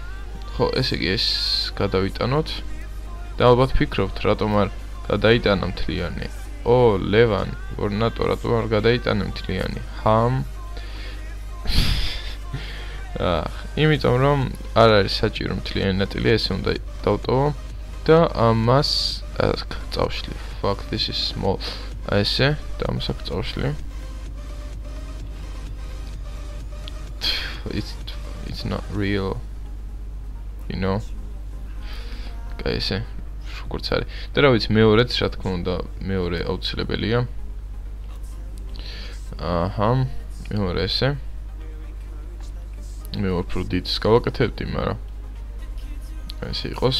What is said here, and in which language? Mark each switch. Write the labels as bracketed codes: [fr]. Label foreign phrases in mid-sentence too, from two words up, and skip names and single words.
[ka] ხო, ესე იგი ეს გადავიტანოთ. და ალბათ ფიქრობთ, რატომ არ გადაიტანა მთლიანი. ლევან, გორნატო, რატომ არ გადაიტანა მთლიანი. იმიტომ რომ არ არის საჭირო მთლიანი ნაწილი, ესე უნდა დავტოვო და ამას აქ წავშლი. [en] Fuck, this is small. [ka] ესე და ამას აქ წავშლი. [en] It's not real. You know. [ka] კაი ესე როგორც არის. და რა ვიცი, მეორეც რა თქმა უნდა, მეორე აუცილებელია. მეორე ესე. მე უფრო დიდს გავაკეთებდი, მაგრამ ესე იყოს.